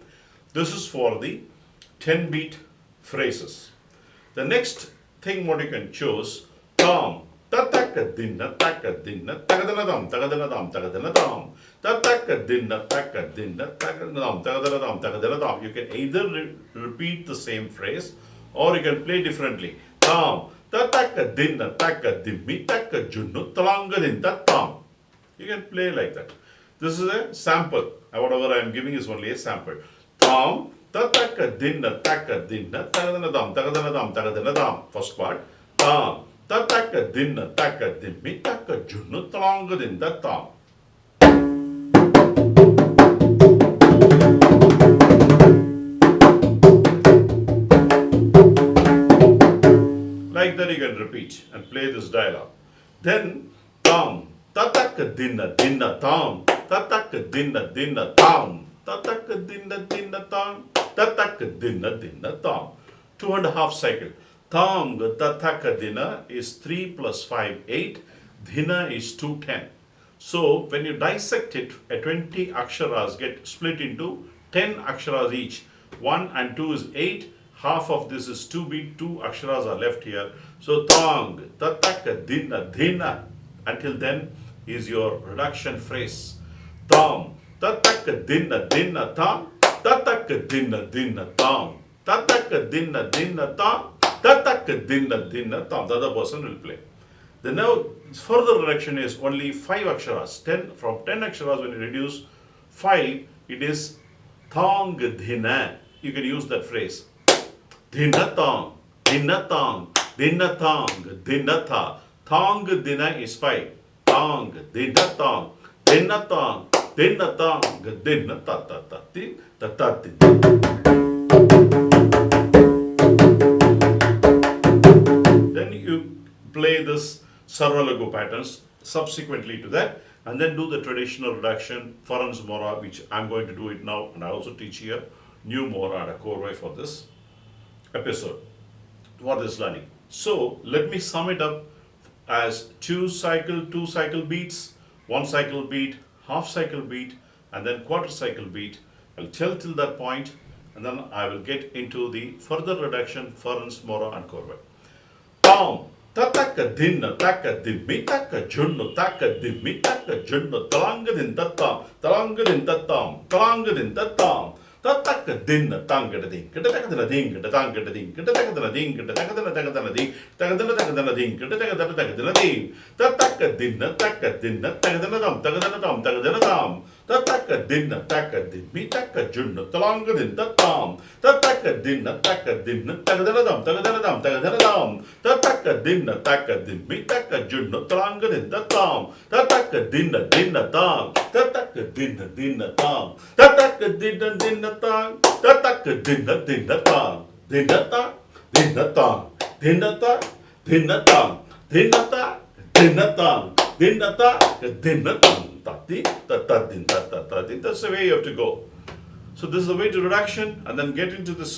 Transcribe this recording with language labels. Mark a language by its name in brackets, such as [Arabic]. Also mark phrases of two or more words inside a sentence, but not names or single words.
[English] This is for the 10 beat phrases. The next thing what you can choose, tam, tataka dinna, tagadana dam, tagadana dam, tataka dinna, tagadana dam, tagadana dam. You can either repeat the same phrase or you can play differently. Tam, tataka dinna taka dimmi taka junnu talangadin tattam. You can play like that. This is a sample. Whatever I am giving is only a sample. Tam tataka dinna taka dinna tagadana dam. First part. Tam tataka dinna taka dimmi taka junnu talangadin tattam. Like that you can repeat and play this dialogue. Then tam, tataka dinna tam, tataka dinna tam, tataka dinna tam, tataka dinna tam. 2.5 cycle. Tam tataka dinna is 3 plus 5, 8. Dinna is 2, 10. So when you dissect it, a 20 aksharas get split into 10 aksharas each. 1 and 2 is 8. Half of this is 2 beat, 2 aksharas are left here. So tang, tataka, dinna. Until then is your reduction phrase. Tam, tataka, dinna, tam, tataka, dinna, tam, tataka, dinna, tam, tataka, dinna, tam. The other person will play. The now further reduction is only 5 aksharas. 10 from 10 aksharas when you reduce 5, it is thang, dhinna. You can use that phrase. Dinna tang, dinna tha. Thang dinna is 5. Tang, dinna tang, dinna ta ta ti. Then you play this Sarvalagu patterns subsequently to that, and then do the traditional reduction, Farans Mora, which I'm going to do it now, and I also teach here new Mora and a Korwai for this episode for this learning. So let me sum it up as 2 cycle beats, 1 cycle beat, half cycle beat, and then quarter cycle beat. I'll tell till that point, and then I will get into the further reduction, Farans, Mora, and Korwai. Tam, tataka dinna, taka dimmi, taka junnu, taka dimmi, taka junnu, talangadin tattam, talangadin tattam. Tataka dinna tangada ding, tagadana ding, tangada ding, tagadana ding, tagadana ding, tagadana ding, tagadana ding, tataka dinna, tagadana dam, tataka dinna, taka dimmi, taka junnu, talangadin tattam, tataka dinna, tagadana dam, tataka dinna, taka dimmi, taka junnu, talangadin tattam, tataka dinna tam, tataka dinna tam, tataka dinna tang, tataka dinna tang, dinna tang, dinna tang, dinna tang, dinna tang, dinna tang, dinna tang, din da ta, din da ta di, ta din ta din. That's the way you have to go. So this is the way to reduction, and then get into this.